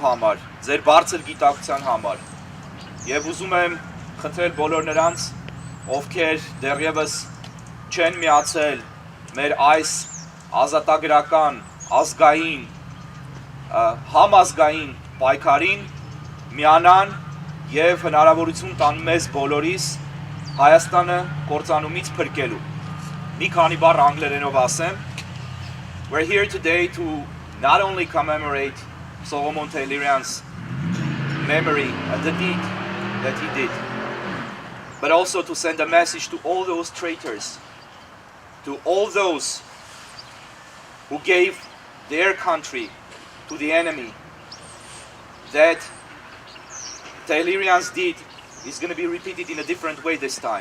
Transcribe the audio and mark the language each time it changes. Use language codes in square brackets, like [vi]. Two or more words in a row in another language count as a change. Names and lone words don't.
[hy] համար, ձեր բարձր գիտակցության համար։ Եվ ուզում եմ խնդրել բոլոր նրանց, ովքեր դեռևս չեն միացել մեր այս ազատագրական, ազգային, համազգային պայքարին, միանան եւ հնարավորություն տան մեզ բոլորիս Հայաստանը կործանումից փրկելու։ Մի քանի բառ անգլերենով ասեմ. [en] We're here today to not only commemorate Solomon Tehlirian's memory and the deed that he did, but also to send a message to all those traitors, to all those who gave their country to the enemy, that Tehlirian's deed is going to be repeated in a different way this time.